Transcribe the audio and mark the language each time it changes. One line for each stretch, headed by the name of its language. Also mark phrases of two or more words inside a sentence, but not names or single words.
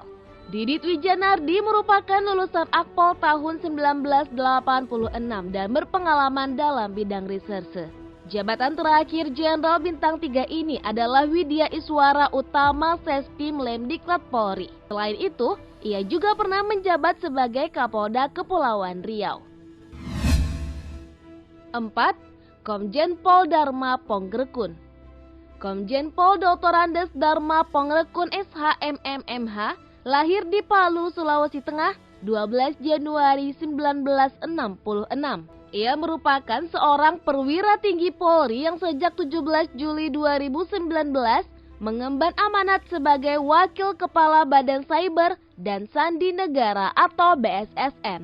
Indonesian: Didit Wijanardi merupakan lulusan Akpol tahun 1986 dan berpengalaman dalam bidang reserse. Jabatan terakhir Jenderal Bintang 3 ini adalah Widya Iswara Utama Sespim Lemdiklat Polri. Selain itu, ia juga pernah menjabat sebagai Kapolda Kepulauan Riau. 4. Komjen Pol Dharma Pongrekun. Komjen Pol Dr. Andes Dharma Pongrekun SH MMMH lahir di Palu, Sulawesi Tengah 12 Januari 1966. Ia merupakan seorang perwira tinggi Polri yang sejak 17 Juli 2019 mengemban amanat sebagai Wakil Kepala Badan Cyber dan Sandi Negara atau BSSN.